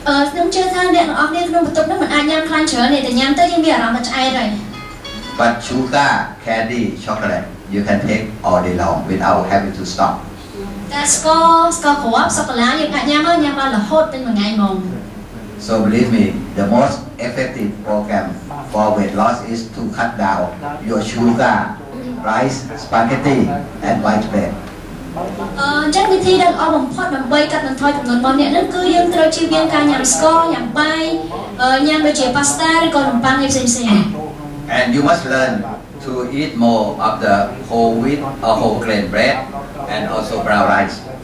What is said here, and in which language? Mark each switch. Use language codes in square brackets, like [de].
[km] ខ្ញុំជឿថាអ្នកទាំងអស់គ្នាក្នុងបន្ទប់នេះមិនអាចញ៉ាំខ្លាញ់ច្រើនទេតែញ៉ាំទៅយើងមានអារម្មណ៍ថាឆ្អែតហើយ [en] But sugar, candy, chocolate, you can take all day long without having to stop. [km] តែស្ករគ្រាប់សូកូឡាយើងអាចញ៉ាំបានរហូតពេញមួយថ្ងៃហ្មង [en] So believe me, the most effective program for weight loss is to cut down your sugar, rice, spaghetti, and white bread. [km] អញ្ចឹងវិធីដែលល្អបំផុតដើម្បីកាត់បន្ថយចំនួនរបស់អ្នកហ្នឹងគឺយើងត្រូវជៀសវាងការញ៉ាំស្ករញ៉ាំបាយញ៉ាំដូចជា pasta ឬក៏នំប៉័ងឯផ្សេងៗ [en] And you must learn to eat more of the whole wheat or whole grain bread and also brown rice.